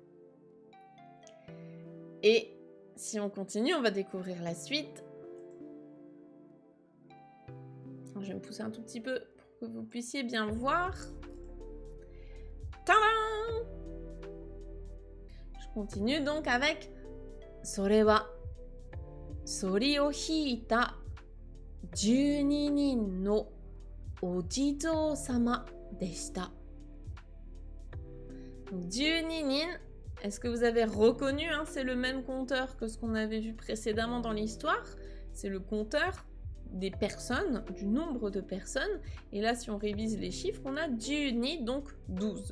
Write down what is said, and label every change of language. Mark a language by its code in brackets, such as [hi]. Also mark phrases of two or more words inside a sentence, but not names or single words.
[fr] Et si on continue, on va découvrir la suite. Je vais me pousser un tout petit peu pour que vous puissiez bien voir. Tadam! Je continue donc avec [ja] それはそりを引いた12人のお地蔵様でした. [fr] Donc 12 nin, est-ce que vous avez reconnu hein, c'est le même compteur que ce qu'on avait vu précédemment dans l'histoire. C'est le compteur des personnes, du nombre de personnes. Et là, si on révise les chiffres, on a 12, donc 12.